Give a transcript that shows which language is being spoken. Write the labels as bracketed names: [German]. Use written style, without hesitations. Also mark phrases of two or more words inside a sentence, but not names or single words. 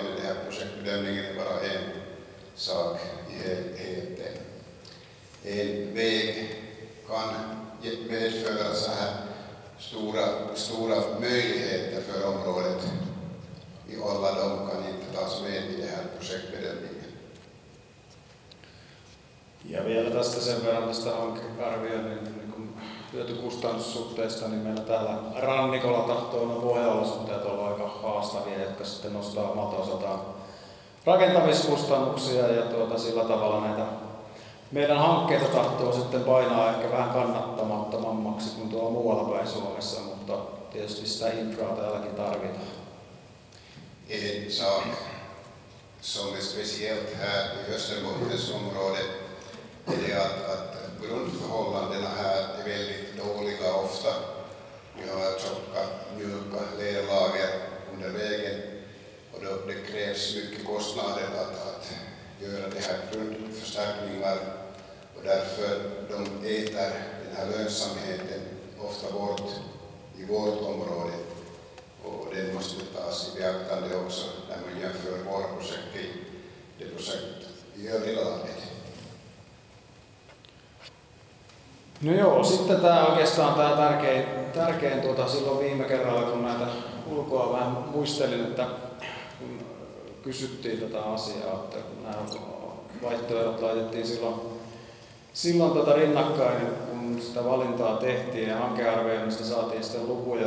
[Swedish] Den här projektbedömningen är bara en sak i helheten. En väg kan medföra så här stora möjligheter för området. Alla de kan inte tas med i den här projektbedömningen. [Finnish] Ja vielä tästä sen verran tästä hankearvioinnin hyötykustannussuhteesta, niin meillä täällä rannikolla tahtoo nuo pohjaolosuhteet olla aika haastavia, jotka sitten nostaa omalta osaltaan rakentamiskustannuksia ja sillä tavalla näitä meidän hankkeita tahtoo sitten painaa ehkä vähän kannattamattomammaksi kuin tuolla muualla päin Suomessa, mutta tietysti sitä infraa täälläkin tarvitaan. [Swedish] En sak som är speciellt här i Österbottensområdet är det att grundförhållandena här är väldigt dåliga ofta. Vi har tjocka, mjuka lerlager under vägen och det krävs mycket kostnader att göra det här grundförstärkningar och därför de äter den här lönsamheten ofta bort i vårt område och det måste tas i beaktande också när man jämför våra projekt till det projekt i övriga landet. [Finnish] No joo, sitten tämä oikeastaan tämä tärkein silloin viime kerralla, kun näitä ulkoa vähän muistelin, että kun kysyttiin tätä asiaa, että kun nämä vaihtoehdot laitettiin silloin rinnakkain, kun sitä valintaa tehtiin ja hankearvioinnista saatiin sitten lukuja.